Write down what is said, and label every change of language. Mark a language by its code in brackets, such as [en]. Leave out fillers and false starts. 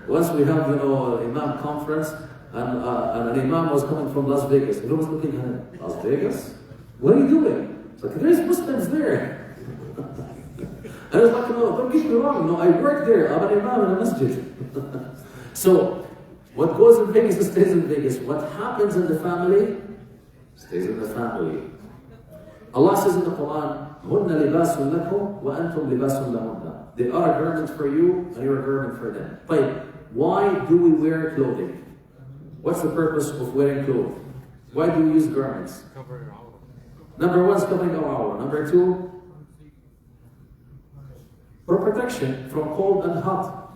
[en] Once we have, Imam conference, and an Imam was coming from Las Vegas. He was looking at him. Las Vegas? What are you doing? It's like, there's Muslims there. I was like, no, don't get me wrong. No, I work there. I'm an Imam in a masjid. So, what goes in Vegas stays in Vegas. What happens in the family stays in the family. Allah says in the Quran, [ar] هُنَّ لِبَاسٌ لَكُمْ وَأَنْتُمْ لِبَاسٌ لَهُنَّ. [en] They are a garment for you and you're a garment for them. But why do we wear clothing? What's the purpose of wearing clothes? Why do we use garments? Cover your aura. Number one is covering our aura. Number two, for protection from cold and hot.